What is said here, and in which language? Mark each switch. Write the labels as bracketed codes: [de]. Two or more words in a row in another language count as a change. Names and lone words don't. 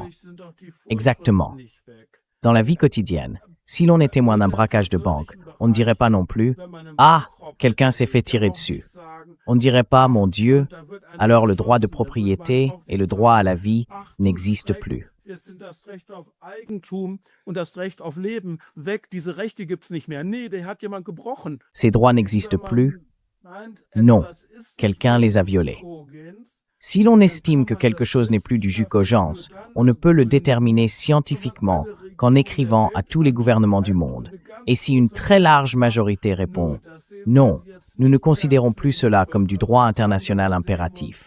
[fr] Exactement. Dans la vie quotidienne, si l'on est témoin d'un braquage de banque, on ne dirait pas non plus « Ah, quelqu'un s'est fait tirer dessus ». On ne dirait pas « Mon Dieu », alors le droit de propriété et le droit à la vie n'existent plus. [de] Jetzt sind das Recht auf Eigentum und das Recht auf Leben weg. Diese Rechte gibt's nicht mehr. Nee, der hat jemand gebrochen. [fr] Ces droits n'existent plus? Non, quelqu'un les a violés. Si l'on estime que quelque chose n'est plus du [la] jus cogens, [fr] on ne peut le déterminer scientifiquement qu'en écrivant à tous les gouvernements du monde. Et si une très large majorité répond « Non, nous ne considérons plus cela comme du droit international impératif.